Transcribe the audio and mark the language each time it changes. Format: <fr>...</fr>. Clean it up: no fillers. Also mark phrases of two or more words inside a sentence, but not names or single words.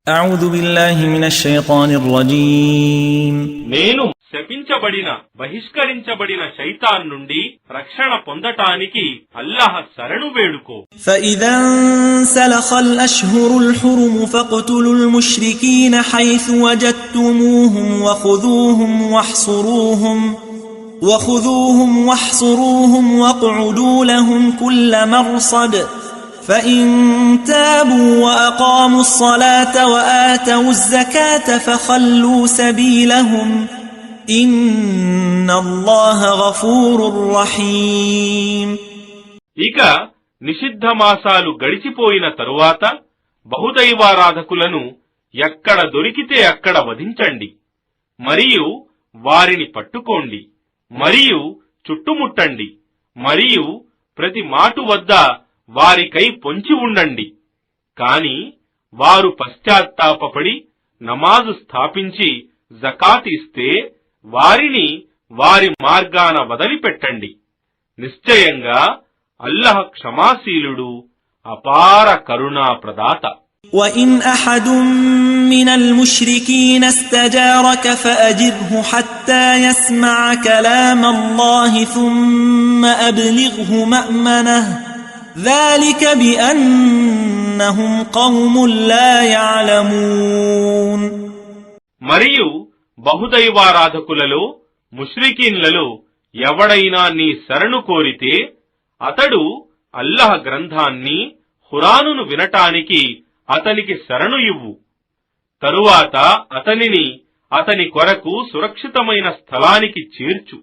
<ar>أعوذ بالله من الشيطان الرجيم</ar> <te>నేను శపించబడిన బహిష్కరించబడిన శైతాన్ నుండి రక్షణ పొందటానికి అల్లాహ్ శరణు వేడుకో.</te> <ar>فإذا انسلخ الأشهر الحرم فاقتلوا المشركين حيث وجدتموهم وخذوهم واحصروهم واقعدوا لهم كل مرصد فإن تابوا وأقاموا الصلاة وآتوا الزكاة فخلوا سبيلهم إن الله غفور رحيم.</ar> <te>ఇక నిషిద్ధ మాసాలు గడిచిపోయిన తరువాత బహుదైవారాధకులను ఎక్కడ దొరికితే అక్కడ వధించండి మరియు వారిని పట్టుకోండి మరియు చుట్టుముట్టండి మరియు ప్రతి మాటు వద్ద వారికై పొంచి ఉండండి. కాని వారు పశ్చాత్తాపపడి నమాజు స్థాపించి జకాత్ ఇస్తే వారిని వారి మార్గాన వదిలిపెట్టండి. నిశ్చయంగా అల్లాహ్ క్షమాశీలుడు అపార కరుణా ప్రదాత.</te> <ar>وَإِنْ أَحَدٌ مِّنَ الْمُشْرِكِينَ اسْتَجَارَكَ فَأَجِرْهُ حَتَّى يَسْمَعَ كَلَامَ اللَّهِ ثُمَّ أَبْلِغْهُ مَأْمَنَهُ ذَلِكَ بِأَنَّهُمْ قَوْمٌ لَّا يَعْلَمُونَ.</ar> <te>మరియు బహుదైవారాధకులలో ముష్రికీన్లలో ఎవడైనా నీ శరణు కోరితే అతడు అల్లాహ్ గ్రంథాన్ని ఖురానును వినటానికి అతనికి శరణు ఇవ్వు. తరువాత అతనిని అతని కొరకు సురక్షితమైన స్థలానికి చేర్చు.</te>